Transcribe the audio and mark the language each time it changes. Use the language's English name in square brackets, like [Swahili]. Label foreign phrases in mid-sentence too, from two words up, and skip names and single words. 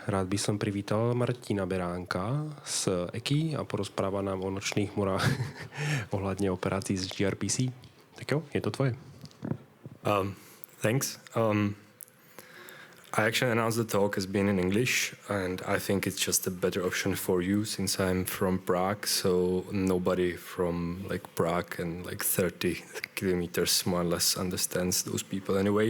[Slovak] Rád by som privítal Martina Beránka z EKI a porozpráva nám o nočných morách ohľadne operácií z gRPC. Tak jo, je to tvoje. [English] Thanks. I actually announced the talk as being in English, and I think it's just a better option for you since I'm from Prague, so nobody from like Prague and like 30 kilometers more or less understands those people anyway.